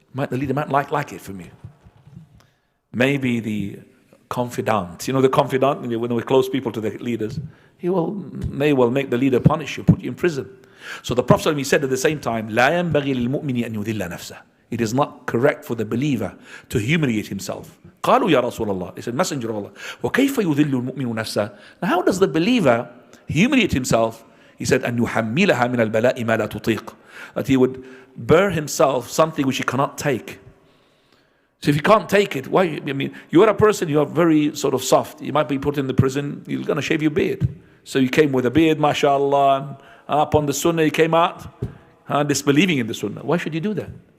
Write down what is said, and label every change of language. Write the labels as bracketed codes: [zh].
[en] The leader might like it from you. Maybe the confidant, the confidant, when we close people to the leaders, may well make the leader punish you, put you in prison. So the Prophet, he said at the same time, [ar] لا ينبغي للمؤمن أن يذل نفسه. [en] It is not correct for the believer to humiliate himself. [ar] قالوا يا رسول الله. [en] They said, Messenger of Allah, [ar] وكيف يذل المؤمن نفسه? [en] Now how does the believer humiliate himself? He said, [ar] أن يحملها من البلاء ما لا تطيق. [en] That he would bear himself something which he cannot take. So if you can't take it, why? You're a person, you are very sort of soft. You might be put in the prison, you're going to shave your beard. So you came with a beard, mashallah, and upon the sunnah you came out, disbelieving in the sunnah. Why should you do that?